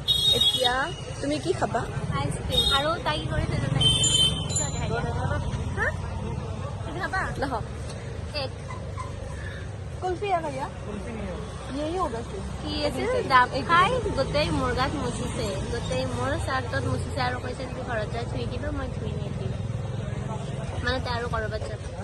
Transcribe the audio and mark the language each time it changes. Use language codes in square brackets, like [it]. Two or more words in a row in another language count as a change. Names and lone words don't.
[as] এতিয়া তুমি কি খাবা? আইচক্ৰীম আৰু তাই কি কৰিছে জানাই হা তুমি খাবা লহক এক [hi] কুলফি आ गया यही होगा फिर [as] কি আছে ডাব খাই গোটেই মোৰ গাত মুচিছে গোটেই মোৰ চাৰ্টত মুচিছে আৰু কৈছে তুমি ঘৰত যাই ধুই দিবা মই ধুই নিদিম মানে তাই আৰু কৰবাত যাব